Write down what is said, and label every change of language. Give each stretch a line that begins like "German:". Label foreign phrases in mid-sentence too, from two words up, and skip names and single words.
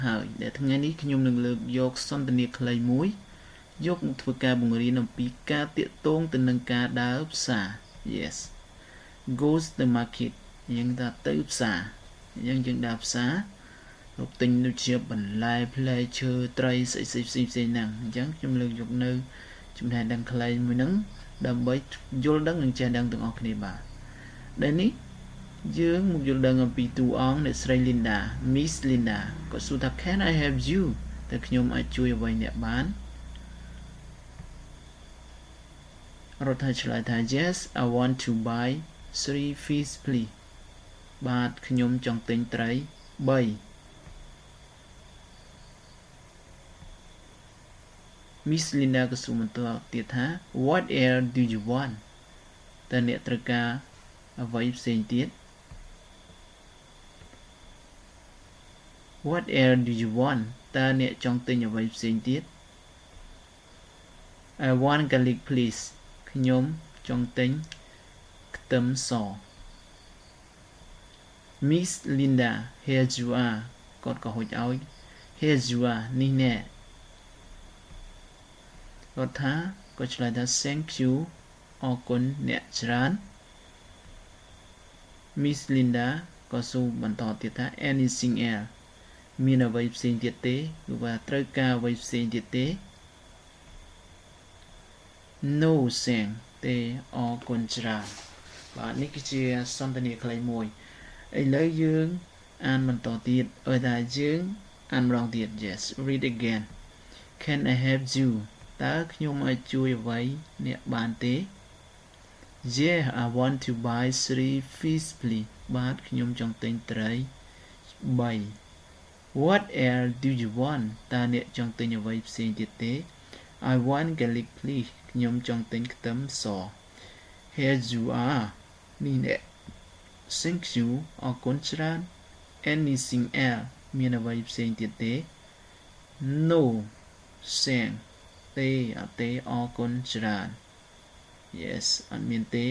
Khmer: ហើយដែលថ្ងៃនេះខ្ញុំនឹងលើកយកសន្ទនាខ្លីមួយយកមកធ្វើការបង្រៀនអំពីការតាក់ទង ទៅនឹងការដើរផ្សារ
English: Yes goes the market
Khmer: យើងថាទៅផ្សារយើងដើរផ្សាររកទិញដូចជាបន្លែផ្លែឈើត្រីស្អីផ្សេងហ្នឹងអញ្ចឹងខ្ញុំលើកយកនៅចំណេះដឹងខ្លីមួយហ្នឹងដើម្បីយល់ដឹងនិងចេះដឹងទាំងអស់គ្នាបាទដែលនេះយើងមកយល់ដឹងអំពីតួអង្គអ្នកស្រី Linda Miss Linda គាត់សួរថា
English: Can I help you
Khmer: តើខ្ញុំអាចជួយអ្វីអ្នកបាន រដ្ឋាឆ្លើយថា
English: Yes I want to buy 3 fish please
Khmer: បាទខ្ញុំចង់ទិញត្រី3 Miss Linda ក៏សួរបន្តទៀតថា
English: What else do you want
Khmer: តើអ្នកត្រូវការអ្វីផ្សេងទៀត
English: What else do you want
Khmer: តើអ្នកចង់ទិញអ្វីផ្សេងទៀត
English: I want garlic please
Khmer: ខ្ញុំចង់ទិញខ្ទឹមស Miss Linda
English: here you are
Khmer: គាត់ក៏ហុចឲ្យ
English: here you are
Khmer: នេះណែគាត់ថាគាត់ឆ្លើយថា
English: thank you
Khmer: អរគុណអ្នកច្រើន Miss Linda ក៏សួរបន្តទៀតថា
English: anything else
Khmer: មានអ្វីផ្សេងទៀតទេគឺថាត្រូវការអ្វីផ្សេងទៀតទេ
English: No thanks
Khmer: ទេអរគុណច្រើនបាទនេះគឺជាសន្ទនាខ្លីមួយឥឡូវយើងអានបន្តទៀតឲ្យថាយើងអានម្ដងទៀត
English: Yes read again Can I help you
Khmer: តើខ្ញុំអាចជួយអ្វីអ្នកបានទេ
English: Yeah I want to buy 3 fish please
Khmer: បាទខ្ញុំចង់ទិញត្រី 3
English: What else do you want
Khmer: តើអ្នកចង់ទិញអ្វីផ្សេងទៀតទេ
English: I want garlic please
Khmer: ខ្ញុំចង់ទិញខ្ទឹមស
English: Here you are
Khmer: នេះអ្នក
English: Thank you
Khmer: អរគុណច្រើន
English: Anything else
Khmer: មានអ្វីផ្សេងទៀតទេ
English: No thanks
Khmer: ទេអត់ទេអរគុណច្រើន Yes អត់មានទេ